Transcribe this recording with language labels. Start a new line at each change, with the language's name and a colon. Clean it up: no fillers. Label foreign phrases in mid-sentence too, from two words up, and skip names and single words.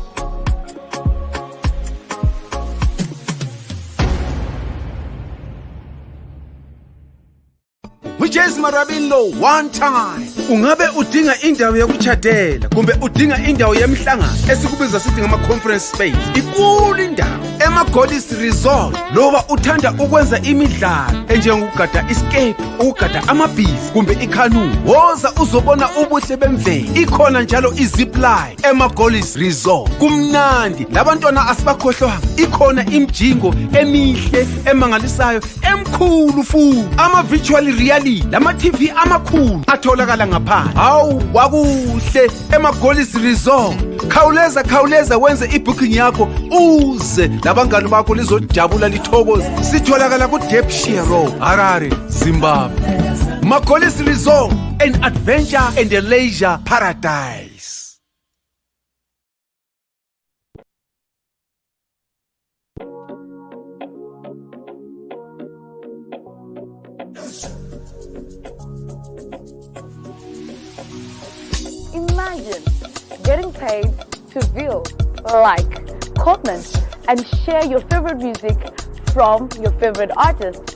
English: Which is Marabino one time.
North Ndebele: Ungabe udinga indawo yokuchadela kumbe udinga indawo yemihlangano esikubiza sithi ngama
English: conference space.
North Ndebele: Ikulu indawo ema-Golis Resort. Loba uthanda ukwenza imidlalo enjengokugada escape, ukugada amabhizi kumbe ikanu. Woza uzobona ubuhle bemvelo. Ikhona njalo izipline ema-Golis Resort. Kumnandi labantwana asibakhohlwanga. Ikhona imjingo emihle emangalisayo emkhulu futhi. Ama-
English: virtual reality
North Ndebele: lama TV amakhulu atholakala ngaphandle. Hawu kwakuhle ema-Golis Resort. Khawuleza wenze ibooking yakho uze labangani bakho lizojabula lithokoze. Sitholakala ku Depshire Road, Harare, Zimbabwe.
English: Ma-Golis Resort, an adventure and a leisure paradise. Imagine getting paid to view, like, comment, and share your favorite music from your favorite artist.